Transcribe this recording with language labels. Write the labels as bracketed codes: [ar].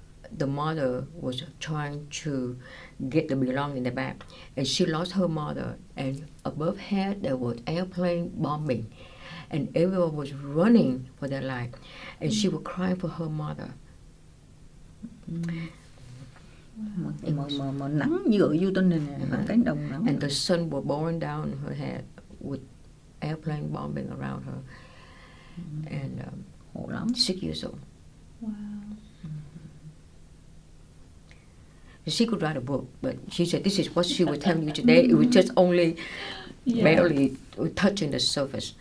[en] The mother was trying to get the belongings in the back, and she lost her mother, and above her there was airplane bombing, and everyone was running for their life, and she was crying for her mother. [vi] mà nắng như ở vô này nè, ở cánh đồng nắng. [en] And the sun will burn down her head with airplane bombing around her. And [vi] Khổ lắm. [en] 6 years old. Wow. She could write a book, but she said this is what she would tell you today. It was just only barely touching the surface.